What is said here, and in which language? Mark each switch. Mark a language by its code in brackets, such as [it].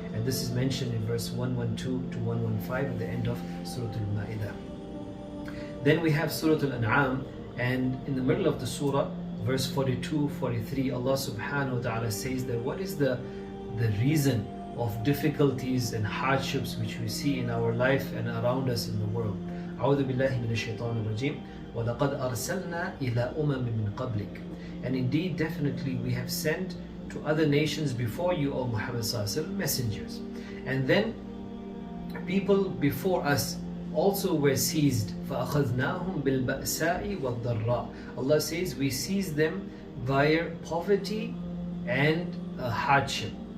[en] And this is mentioned in verse 112 to 115 at the end of Surah Al-Ma'idah. Then we have Surah Al-An'am, and in the middle of the surah, verse 42-43, Allah subhanahu wa ta'ala says that what is the reason of difficulties and hardships which we see in our life and around us in the world. [ar] أعوذ بالله من الشيطان الرجيم وَلَقَدْ أَرْسَلْنَا إِلَىٰ أُمَمٍ مِّن قَبْلِكَ. [en] And indeed, definitely, we have sent to other nations before you, O Muhammad sallallahu alaihi wasallam, messengers. And then people before us also were seized. [ar] فَأَخَذْنَاهُمْ بِالْبَأْسَاءِ وَالضَّرَّاءِ. [en] Allah says we seized them via poverty and hardship.